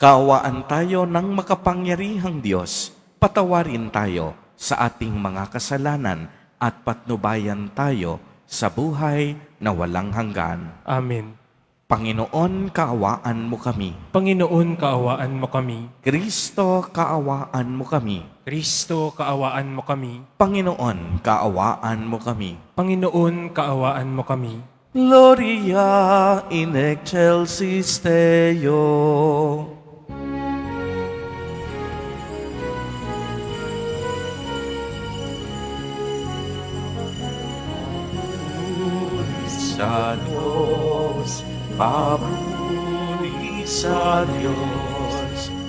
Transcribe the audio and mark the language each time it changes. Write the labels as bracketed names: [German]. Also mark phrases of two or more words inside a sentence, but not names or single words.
[Filipino] Kaawaan tayo ng makapangyarihang Diyos. Patawarin tayo sa ating mga kasalanan at patnubayan tayo sa buhay na walang hanggan. Amen. Panginoon, kaawaan mo kami. Panginoon, kaawaan mo kami. Kristo, kaawaan mo kami. Kristo, kaawaan mo kami. Panginoon, kaawaan mo kami. Panginoon, kaawaan mo kami. [Latin] Gloria in excelsis Deo. [Filipino] Sa Diyos, papuri sa Diyos,